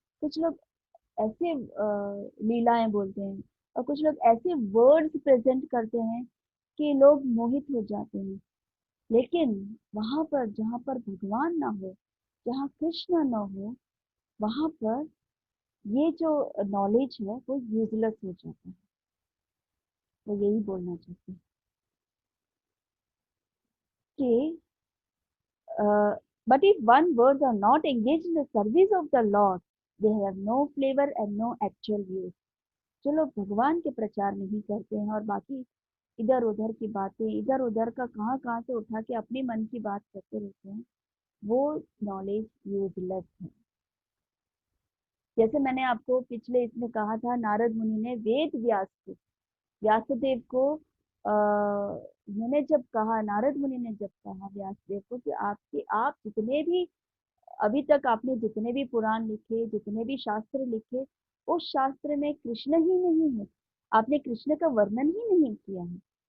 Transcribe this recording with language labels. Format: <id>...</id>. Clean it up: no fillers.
<hi>कुछ लोग ऐसे लीलाएं बोलते हैं, और कुछ लोग ऐसे वर्ड्स प्रेजेंट करते हैं कि लोग मोहित हो जाते हैं। लेकिन वहां पर जहां पर भगवान ना हो, जहाँ कृष्ण ना हो, वहां पर ये जो नॉलेज है वो यूजलेस हो जाता है। वो यही बोलना चाहते हैं कि</hi> <en>but if one words are not engaged in the service of the Lord, they have no flavor and no actual use.</en> <hi>जो लोग भगवान के प्रचार नहीं करते हैं और बाकी इधर उधर की बातें, इधर उधर का कहाँ कहाँ से उठा के अपने मन की बात करते रहते हैं, वो नॉलेज यूजलेस है। जैसे मैंने आपको पिछले इसमें कहा था, नारद मुनि ने वेद व्यास को, व्यासदेव को, उन्होंने जब कहा, नारद मुनि ने जब कहा व्यासदेव को कि आपके आप जितने भी अभी तक आपने जितने भी पुराण लिखे, जितने भी शास्त्र लिखे, उस शास्त्र में कृष्ण ही नहीं है, आपने कृष्ण का वर्णन ही नहीं किया है।</hi>